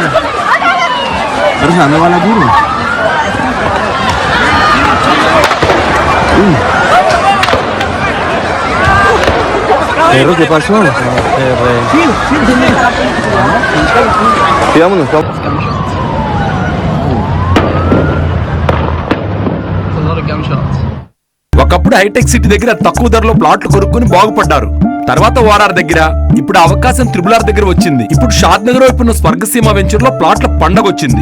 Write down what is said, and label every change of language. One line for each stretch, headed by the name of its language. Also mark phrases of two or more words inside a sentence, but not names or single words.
Spanish: Pero ¿dónde va la curva? Perro, ¿qué pasó? Sí, vámonos, vamos.
Telugu: ఒకప్పుడు హైటెక్ సిటీ దగ్గర తక్కువ ధరలో ప్లాట్లు కొనుక్కుని బాగుపడ్డారు. తర్వాత ఓఆర్ఆర్ దగ్గర, ఇప్పుడు అవకాశం త్రిబుల్ దగ్గర వచ్చింది. ఇప్పుడు షాద్ నగర్ వైపు ఉన్న స్వర్గసీమ వెంచర్ లో ప్లాట్ల పండగ వచ్చింది.